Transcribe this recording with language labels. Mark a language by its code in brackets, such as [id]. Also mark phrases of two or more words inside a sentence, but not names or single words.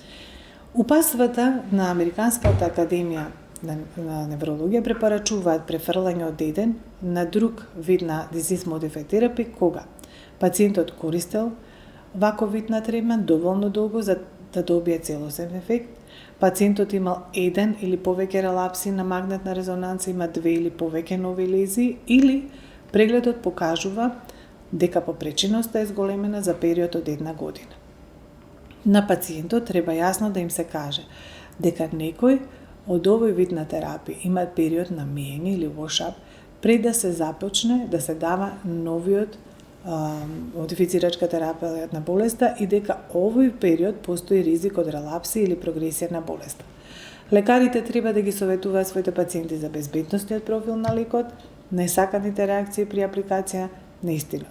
[mk] Упатствата на Американската академија на неврологија препорачуваат префрлање од еден на друг вид на [en] Disease Modified Therapy [mk] кога пациентот користел ваков вид на третман доволно долго за да добие целосен ефект, пациентот имал еден или повеќе релапси на магнетна резонанца, има две или повеќе нови лезии или прегледот покажува дека попреченоста е зголемена за период од 1 година. На пациентот треба јасно да им се каже дека некој од овој вид на терапија има период на миење или wash-up пред да се започне да се дава новиот модифицирачка терапија на болеста и дека овој период постои ризик од релапси или прогресија на болеста. Лекарите треба да ги советуваат своите пациенти за безбедносниот профил на лекот, несаканите реакции при апликација на истинот.